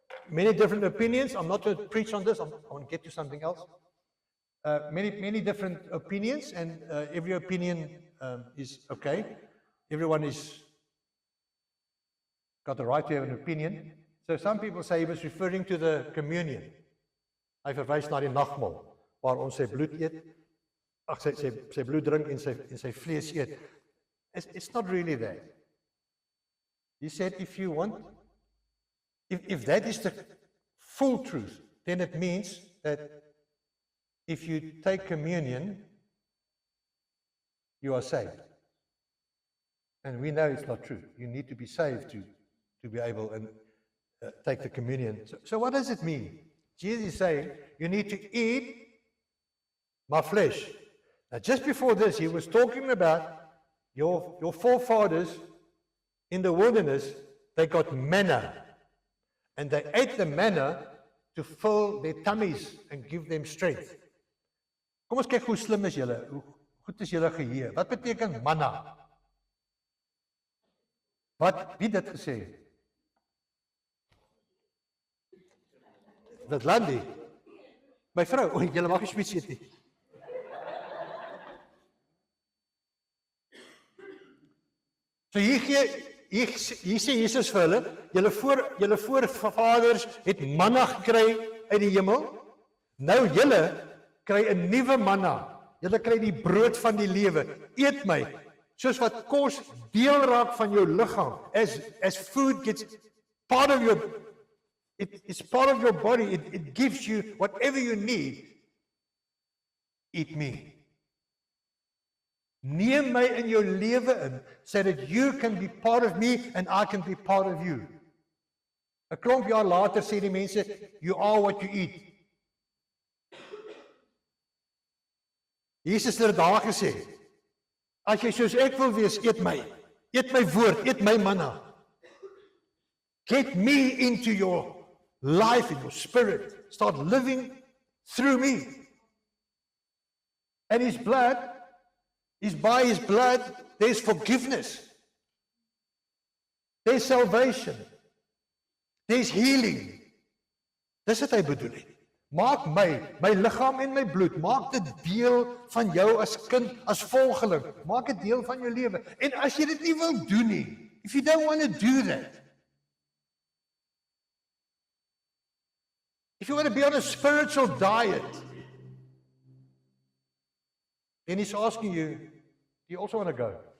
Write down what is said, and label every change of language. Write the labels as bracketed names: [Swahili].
[English] Many different opinions. I'm not going to preach on this. I want to get to something else. Many different opinions, and every opinion is okay. Everyone is got the right to have an opinion. So some people say he was referring to the communion. [Afrikaans] Hy verwys na die nagmaal waar ons sy bloed eet. Sy bloed drink en sy vlees eet. [English] It's not really that. He said if you want, if that is the full truth, then it means that if you take communion, you are saved. And we know it's not true. You need to be saved to be able and take the communion. So what does it mean? Jesus is saying, you need to eat my flesh. Now just before this, he was talking about your forefathers in the wilderness, they got manna. And they ate the manna to fill their tummies and give them strength. [Afrikaans] Kom ons kyk hoe slim is julle, hoe goed is julle geheue. Wat beteken manna? Wie het dit gesê? Dat Landie. My vrou, julle mag nie spits eet nie. So hier sê Jesus vir hulle, julle voorvaders het manna gekry uit die hemel. Nou julle kry 'n nuwe manna. Julle kry die brood van die lewe. Eet my, soos wat kos deel raak van jou liggaam. [English] As food gets part of your It's part of your body. It gives you whatever you need. Eat me. [Afrikaans] Neem my in jou lewe in, [English] so that you can be part of me and I can be part of you. [Afrikaans] 'n klomp jaar later sê die mense, [English] you are what you eat. [Afrikaans] Jesus het daar gesê, as jy soos ek wil wees, eet my woord, eet my manna. [English] Get me into your life, in your spirit. Start living through me. And his blood, is by his blood, there's forgiveness. There's salvation. There's healing. [Afrikaans] Dis wat hy bedoel het. Maak my liggaam en my bloed, maak dit deel van jou as kind, as volgeling. Maak dit deel van jou lewe. En as jy dit nie wil doen nie, [English] if you don't want to do that, if you want to be on a spiritual diet, then he's asking you, do you also want to go?